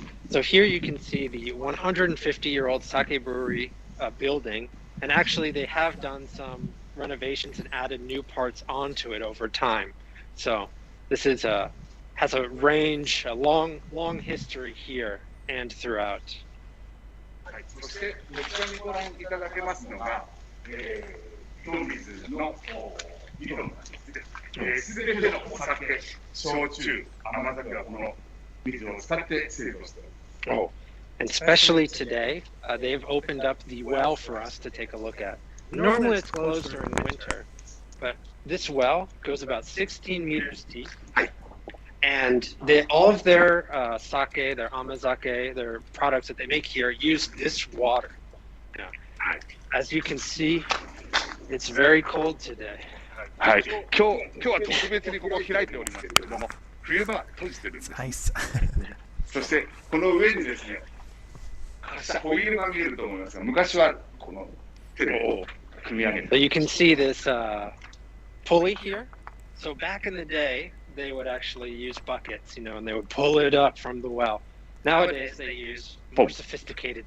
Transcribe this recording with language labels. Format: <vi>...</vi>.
<en>So here you can see the 150-year-old sake brewery building, and actually they have done some renovations and added new parts onto it over time. So this has a range, a long history here and throughout.</en> <ja>そして、こちらにご覧いただけますのが、飲水の色なんですね。すべてのお酒、焼酎、甘酒はこの水を使って製造しています。</ja> <en>Oh, and especially today, they've opened up the well for us to take a look at. Normally it's closed during winter, but this well goes about 16 meters deep, And all of their sake, their amazake, their products that they make here use this water. Yeah. As you can see, it's very cold today.</en> <ja>はい、今日は特別にここを開いておりますけれども、冬場は閉じてるんです。</ja> <en>Nice.</en> <ja>そしてこの上にですね、明日ホイールが見えると思いますが、昔はこの手で組み上げて。</ja> <en>So you can see this pulley here. So back in the day, they would actually use buckets, and they would pull it up from the well. Nowadays, they use more sophisticated</en>